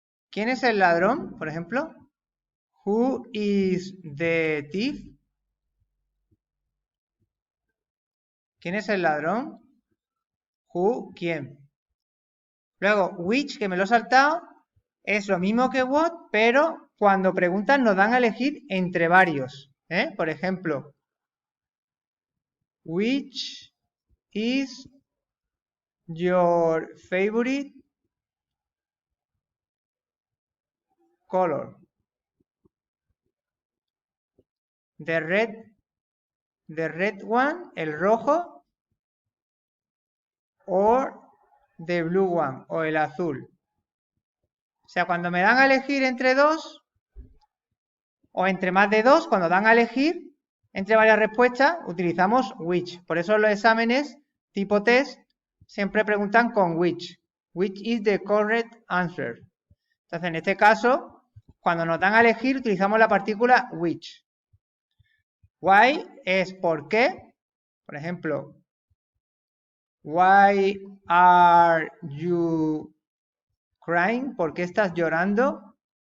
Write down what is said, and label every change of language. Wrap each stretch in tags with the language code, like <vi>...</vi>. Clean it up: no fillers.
<es>¿Quién es el ladrón, por ejemplo?</es> <en>Who is the thief?</en> <es>¿Quién es el ladrón? Who, ¿quién? Luego, which, que me lo he saltado, es lo mismo que what, pero cuando preguntan nos dan a elegir entre varios. Por ejemplo,</es> <en>which is your favorite color? The red one,</en> <es>el rojo,</es> <en>or the blue one,</en> <es>o el azul. O sea, cuando me dan a elegir entre dos, o entre más de dos, cuando dan a elegir entre varias respuestas, utilizamos which. Por eso los exámenes tipo test siempre preguntan con which.</es> <en>Which is the correct answer.</en> <es>Entonces, en este caso, cuando nos dan a elegir, utilizamos la partícula which. Why es por qué. Por ejemplo,</es> <en>why are you crying?</en> <es>¿Por qué estás llorando?</es>